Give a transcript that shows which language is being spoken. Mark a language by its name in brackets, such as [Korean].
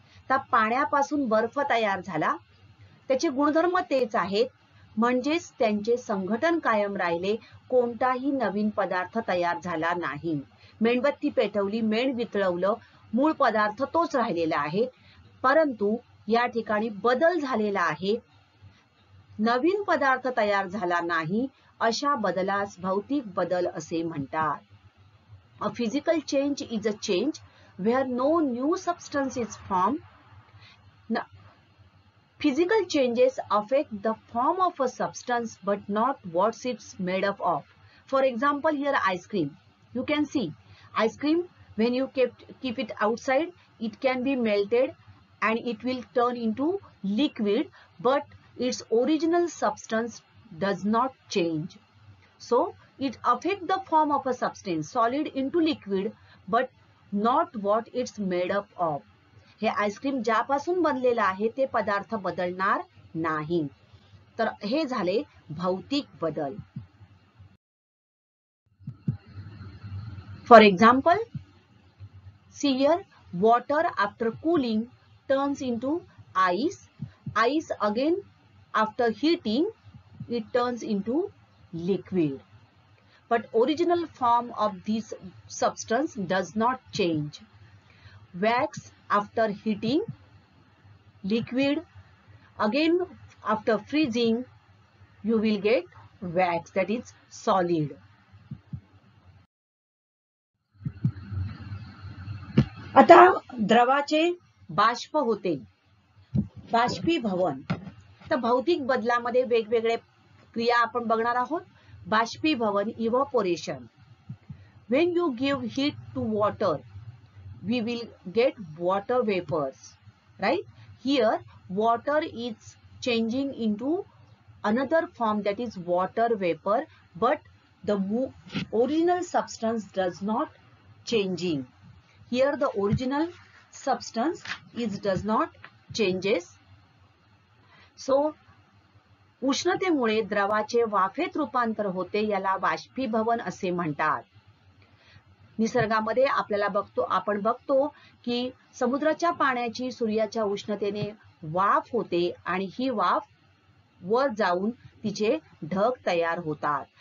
[Marathi] तर पाण्यापासून बर्फ तयार झाला, त्याचे गुणधर्म तेच आहेत, म्हणजेच त्यांचे संघटन कायम राहिले, कोणताही नवीन पदार्थ तयार झाला नाही. मेणबत्ती पेटवली, मेण वितळवलं, मूळ पदार्थ तोच राहिलेला आहे, परंतु या ठिकाणी बदल झालेला आहे, नवीन पदार्थ तयार झाला नाही. अशा बदलास भौतिक बदल असे म्हणतात. [English] A physical change is a change where no new substance is formed. Now, physical changes affect the form of a substance but not what it's made up of. For example, here ice cream. You can see ice cream, when you keep it outside, it can be melted and it will turn into liquid, but its original substance does not change. So it affects the form of a substance, solid into liquid, but not what it's made up of. [Marathi] हे ice cream ज्यापासून बनलेलं आहे ते पदार्थ बदलणार नाही. तर हे झाले भौतिक बदल. [English] For example, see here, water after cooling turns into ice. Ice again after heating it turns into liquid. But original form of this substance does not change. Wax after heating, liquid, again after freezing you will get wax, that is solid. [Marathi] आता द्रवाचे बाष्प होते, बाष्पीभवन. तर भौतिक बदलामध्ये वेगवेगळे क्रिया आपण बघणार आहोत. बाष्पीभवन, इव्हपोरेशन. [English] When you give heat to water, we will get water vapors, right? Here, water is changing into another form, that is water vapor, but the original substance does not changing. Here, the original substance does not changes. [Marathi] So, उष्णतेमुळे द्रवाचे वाफेत रूपांतर होते, याला बाष्पीभवन असे म्हणतात. निसर्गामध्ये आपण बघतो की समुद्राच्या पाण्याची सूर्याच्या उष्णतेने वाफ होते आणि ही वाफ वर जाऊन तिचे ढग तयार होतात.